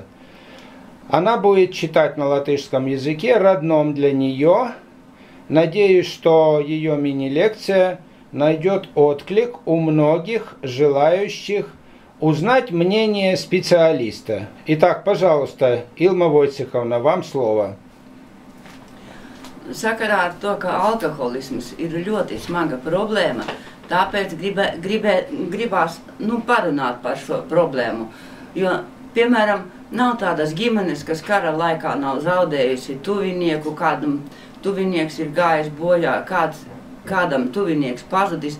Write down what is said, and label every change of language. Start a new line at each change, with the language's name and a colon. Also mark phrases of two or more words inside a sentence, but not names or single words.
Russian: Она будет читать на латышском языке, родном для нее. Надеюсь, что ее мини-лекция найдет отклик у многих желающих узнать мнение специалиста. Итак, пожалуйста, Илма Войцеховна, вам слово.
Latvian: Sakarā ar to, ka alkoholisms ir ļoti smaga problēma, tāpēc gribās parunāt par šo problēmu. Jo, piemēram, nav tādas ģimenes, kas kara laikā nav zaudējusi tuvinieku, kādam tuvinieks ir gājis bojā, kādam tuvinieks pazudis.